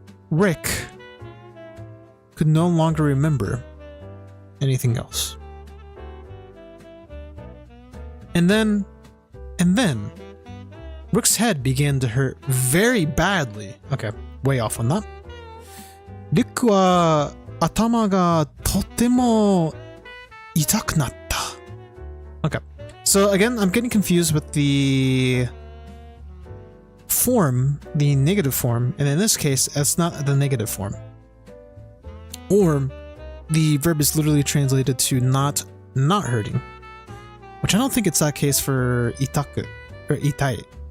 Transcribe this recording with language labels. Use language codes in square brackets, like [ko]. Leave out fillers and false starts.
[en] Rick could no longer remember anything else. And then, Rick's head began to hurt very badly. Okay, way off on that. [ja] リックは頭がとても痛くなった. [en] Okay, so again, I'm getting confused with the form, the negative form, and in this case, it's not the negative form. Or the verb is literally translated to not hurting, which I don't think it's that case for itaku or itai.